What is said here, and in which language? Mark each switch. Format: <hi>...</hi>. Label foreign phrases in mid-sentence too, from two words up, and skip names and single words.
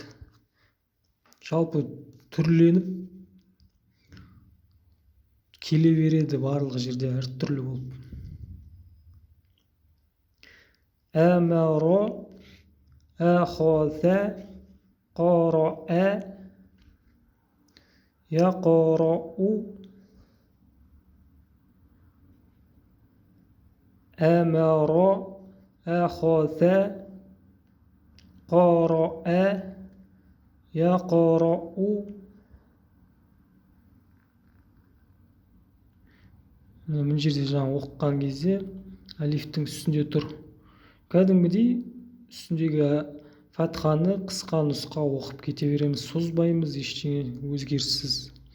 <kk>Жалпы түрленіп келе береді барлық жерде әртүрлі болып.</kk> <ar>أمر، أخذ، قرأ, يقرأ أمر أخذ قرأ يقرأ.</ar> <kk>Мына жерде жаңа оқыған кезде алифтің үстінде тұр. Кәдімгідей үстіндегі фатханы қысқа нұсқа оқып кете береміз, созбаймыз, ештеңе өзгеріссіз.</kk>